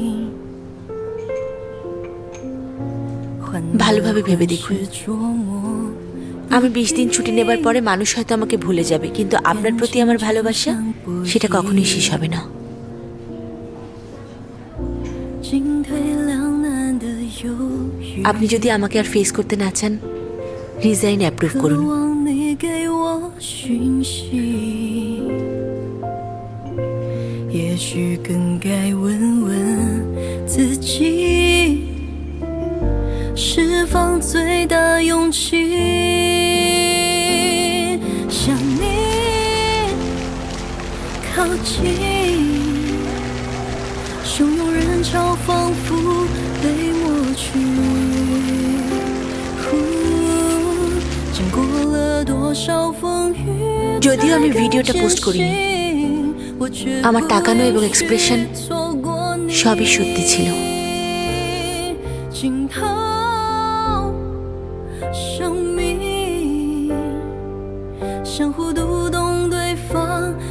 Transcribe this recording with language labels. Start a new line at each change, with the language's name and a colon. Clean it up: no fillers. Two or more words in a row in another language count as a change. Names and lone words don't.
Bangla: ভালোভাবে ভেবে দেখুন, আমি 20 দিন ছুটি নেবার পরে মানুষ হয়তো আমাকে ভুলে যাবে, কিন্তু আপনার প্রতি আমার ভালোবাসা সেটা কখনোই শেষ হবে না। আপনি যদি আমাকে আর ফেস করতে না চান,
English: resign approve
Bangla: করুন।
Chinese: 也许更该问问自己，释放最大勇气，向你靠近，汹涌人潮仿佛被抹去。经过了多少风雨，
Bangla: যদিও আমি ভিডিওটা পোস্ট করিনি, আমার তাকানো এবং এক্সপ্রেশন সবই সত্যি ছিল।
Chinese: 惊涛生命，相互读懂对方